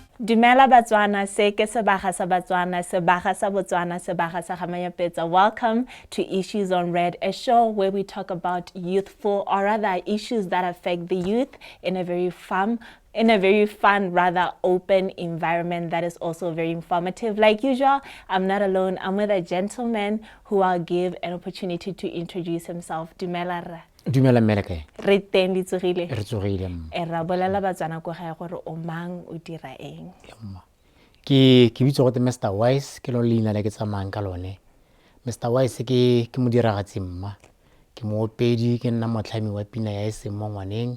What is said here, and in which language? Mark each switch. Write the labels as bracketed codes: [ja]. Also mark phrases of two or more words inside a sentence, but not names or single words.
[tn] Dumela Batswana, se ke sebaga sa Batswana, sebaga sa Botswana, sebaga sa Gamanyapetsa. [en] Welcome to Issues on Red, a show where we talk about youthful, or rather issues that affect the youth in a very fun, rather open environment that is also very informative. Like usual, I'm not alone. I'm with a gentleman who I'll give an opportunity to introduce himself. [tn] Dumela rra. Dumela meleke. Re teng di tsogile. Re tsogile. Ra bolela Batswana ko gae gore o mang o dira eng. Ke bitso go te Mr. Wise ke lo leina le ke tsamayang ka lone. Mr. Wise ke modiragatsi mma. Ke moopedi ke nna motlhami wa pina ya ese mo ngwaneng.